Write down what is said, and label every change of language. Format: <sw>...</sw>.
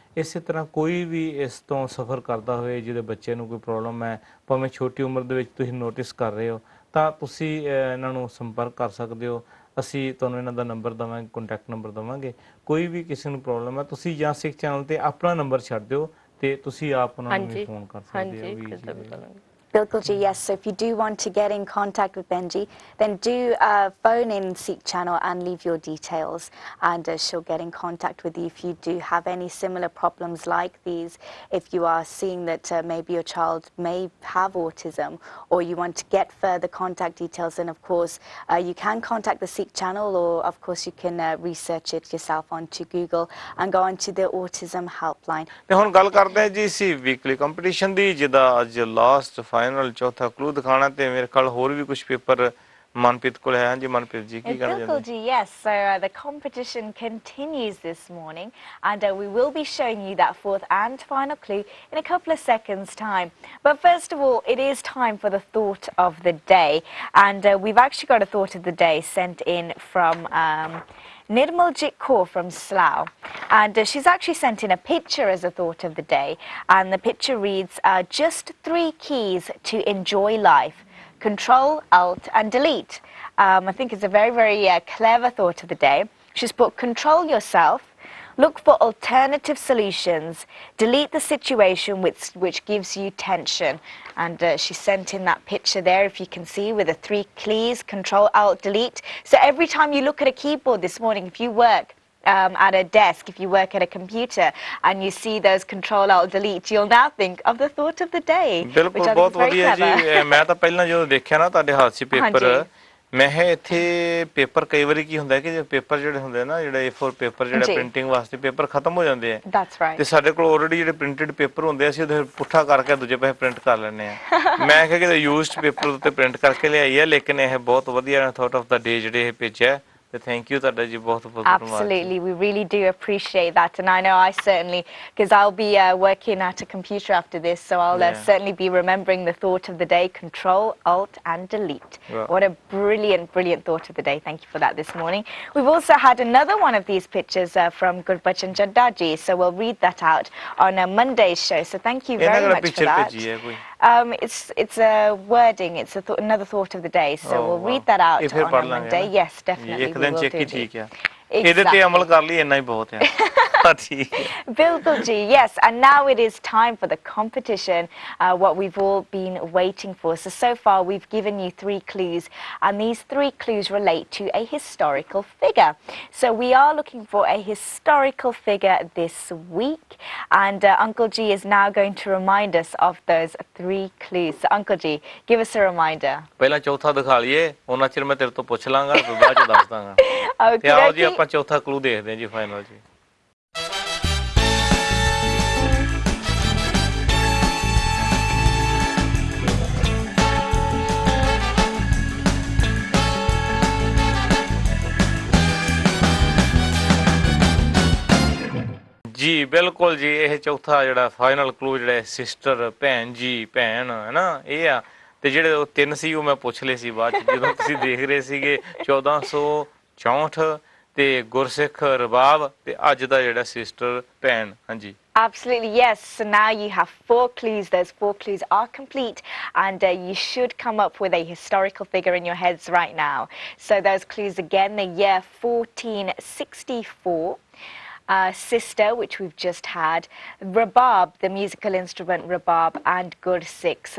<pa>ਇਸੇ ਤਰ੍ਹਾਂ ਕੋਈ ਵੀ ਇਸ ਤੋਂ ਸਫ਼ਰ ਕਰਦਾ ਹੋਏ ਜਿਹਦੇ ਬੱਚੇ ਨੂੰ ਕੋਈ ਪ੍ਰੋਬਲਮ ਹੈ, ਭਾਵੇਂ ਛੋਟੀ ਉਮਰ ਦੇ ਵਿੱਚ ਤੁਸੀਂ ਨੋਟਿਸ ਕਰ ਰਹੇ ਹੋ, ਤਾਂ ਤੁਸੀਂ ਇਹਨਾਂ ਨੂੰ ਸੰਪਰਕ ਕਰ ਸਕਦੇ ਹੋ। ਅਸੀਂ ਤੁਹਾਨੂੰ ਇਹਨਾਂ ਦਾ ਨੰਬਰ ਦੇਵਾਂਗੇ, ਕੰਟੈਕਟ ਨੰਬਰ ਦੇਵਾਂਗੇ। ਕੋਈ ਵੀ ਕਿਸੇ ਨੂੰ ਪ੍ਰੋਬਲਮ ਹੈ, ਤੁਸੀਂ ਜਾਂ ਸਿੱਖ ਚੈਨਲ 'ਤੇ ਆਪਣਾ ਨੰਬਰ ਛੱਡ ਦਿਓ ਤੇ ਤੁਸੀਂ ਆਪ ਉਹਨਾਂ ਨੂੰ ਵੀ ਫੋਨ ਕਰ ਸਕਦੇ ਹੋ ਵੀ। Bilkul ji,</pa> <en>yes. So if you do want to get in contact with Benji, then do phone in Sikh Channel and leave your details, and she'll get in contact with you if you do have any similar problems like these. If you are seeing that maybe your child may have autism, or you want to get further contact details, then of course you can contact the Sikh Channel, or of course you can research it yourself onto Google and go onto the autism helpline.</en> <pa>ਤੇ ਹੁਣ ਗੱਲ ਕਰਦੇ ਹਾਂ ਜੀ ਸੀ weekly competition ਦੀ, ਜਿਹਦਾ ਅੱਜ last final ਚੌਥਾ ਕਲੂ ਦਿਖਾਣਾ, ਤੇ ਮੇਰੇ ਖਿਆਲ ਹੋਰ ਵੀ ਕੁਝ ਪੇਪਰ ਮਨਪ੍ਰੀਤ ਕੋਲ ਹੈ। ਹਾਂਜੀ ਮਨਪ੍ਰੀਤ ਜੀ, ਕੀ ਕਹਿਣਾ ਚਾਹੁੰਦੇ? Bilkul ji,</pa> <en>yes. So the competition continues this morning, and we will be showing you that fourth and final clue in a couple of seconds' time. But first of all, it is time for the thought of the day, and we've actually got a thought of the day sent in from Nirmaljit Kaur from Slough, and she's actually sent in a picture as a thought of the day, and the picture reads, just 3 keys to enjoy life: Control, Alt and Delete. I think it's a very, very clever thought of the day. She's put control yourself, look for alternative solutions, delete the situation which gives you tension. And she sent in that picture there, if you can see, with the 3 keys: Control, Alt, Delete. So every time you look at a keyboard this morning, if you work at a desk, if you work at a computer and you see those Control, Alt, Delete, you'll now think of the thought of the day.</en> <pa>ਬਿਲਕੁਲ, ਬਹੁਤ ਵਧੀਆ ਜੀ। ਮੈਂ ਤਾਂ ਪਹਿਲਾਂ ਜਦੋਂ ਦੇਖਿਆ ਨਾ ਤੁਹਾਡੇ ਹੱਥ 'ਚ ਪੇਪਰ, ਮੈਂ ਇੱਥੇ ਪੇਪਰ ਕਈ ਵਾਰੀ ਕੀ ਹੁੰਦਾ ਕਿ ਪੇਪਰ ਜਿਹੜੇ ਹੁੰਦੇ ਨਾ, ਜਿਹੜੇ A4 ਪੇਪਰ ਜਿਹੜਾ ਪ੍ਰਿੰਟਿੰਗ ਵਾਸਤੇ ਪੇਪਰ ਖਤਮ ਹੋ ਜਾਂਦੇ ਆ, ਤੇ ਸਾਡੇ ਕੋਲ ਆਲਰੇਡੀ ਜਿਹੜੇ ਪ੍ਰਿੰਟਡ ਪੇਪਰ ਹੁੰਦੇ ਆ, ਅਸੀਂ ਉਹਦੇ ਪੁੱਠਾ ਕਰਕੇ ਦੂਜੇ ਪਾਸੇ ਪ੍ਰਿੰਟ ਕਰ ਲੈਂਦੇ ਆ। ਮੈਂ ਕਿਹਾ ਕਿ ਯੂਜ਼ਡ ਪੇਪਰ ਉੱਤੇ ਪ੍ਰਿੰਟ ਕਰਕੇ ਲਿਆਈ ਹੈ, ਲੇਕਿਨ ਇਹ ਬਹੁਤ ਵਧੀਆ</pa> <en>thought of the day</en> <pa>ਜਿਹੜੇ ਇਹ ਭੇਜਿਆ।</pa> <en>Thank you,</en> <pa>ਤੁਹਾਡਾ ਜੀ ਬਹੁਤ ਬਹੁਤ</pa> <en>Absolutely, we really do appreciate that, and I know I certainly, because I'll be working at a computer after this, so I'll certainly be remembering the thought of the day: Control, Alt and Delete. What a brilliant, brilliant thought of the day. Thank you for that this morning. We've also had another one of these pictures from Gurbachan Jaddaji, so we'll read that out on Monday's show, so thank you very much for that. It's a wording, it's another thought of the day, so we'll read that out on Monday. Yes, definitely.</en> <pa>ਠੀਕ ਹੈ, ਇਹਦੇ ਤੇ ਅਮਲ ਕਰ ਲਈ, ਇੰਨਾ ਹੀ ਬਹੁਤ ਹੈ। Bilkul ji,</pa> <en>yes, and now it is time for the competition, what we've all been waiting for. So far we've given you 3 clues, and these 3 clues relate to a historical figure. So we are looking for a historical figure this week, and Uncle G is now going to remind us of those 3 clues. So Uncle G, give us a reminder.</en> <pa>ਪਹਿਲਾਂ ਚੌਥਾ ਦਿਖਾ ਲਈਏ, ਉਹਨਾਂ ਚਿਰ ਮੈਂ ਤੇਰੇ ਤੋਂ ਪੁੱਛ ਲਾਂਗਾ, ਫਿਰ ਬਾਅਦ ਚ ਦੱਸ ਦਾਂਗਾ। ਤੇ ਆਓ ਜੀ ਆਪਾਂ ਚੌਥਾ ਕਲੂ ਦੇਖਦੇ ਹਾਂ ਜੀ ਫਾਈਨਲ ਜੀ। ਜੀ ਬਿਲਕੁਲ ਜੀ, ਇਹ ਚੌਥਾ ਜਿਹੜਾ ਫਾਈਨਲ ਕਲੂ ਜਿਹੜਾ ਸਿਸਟਰ, ਭੈਣ ਜੀ, ਭੈਣ ਹੈ ਨਾ, ਇਹ ਆ। ਤੇ ਜਿਹੜੇ ਉਹ 3 ਸੀ ਉਹ ਮੈਂ ਪੁੱਛ ਲਏ ਸੀ ਬਾਅਦ ਚ, ਜਦੋਂ ਤੁਸੀਂ ਦੇਖ ਰਹੇ ਸੀਗੇ 1464 ਤੇ ਗੁਰਸਿੱਖ ਰਬਾਬ ਤੇ ਅੱਜ ਦਾ ਜਿਹੜਾ ਸਿਸਟਰ ਭੈਣ। ਹਾਂਜੀ</pa> <en>Absolutely, yes. So now you have 4 clues. Those 4 clues are complete, and you should come up with a historical figure in your heads right now. So those clues again: the year 1464. Sister, which we've just had, Rabab, the musical instrument Rabab, and Gursikh.</en>